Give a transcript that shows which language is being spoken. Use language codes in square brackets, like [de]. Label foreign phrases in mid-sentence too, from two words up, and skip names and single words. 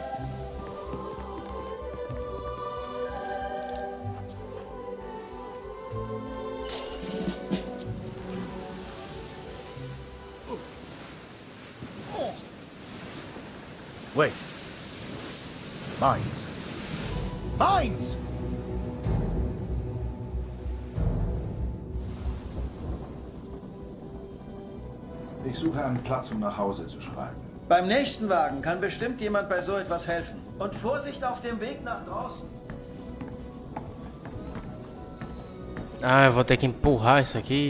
[en] Wait. Mines. Mines! [de] Ich suche einen Platz, um nach Hause zu schreiben. Beim nächsten Wagen kann bestimmt jemand bei so etwas helfen. Und Vorsicht auf dem Weg nach draußen. [pt] Ah, eu vou ter que empurrar isso aqui.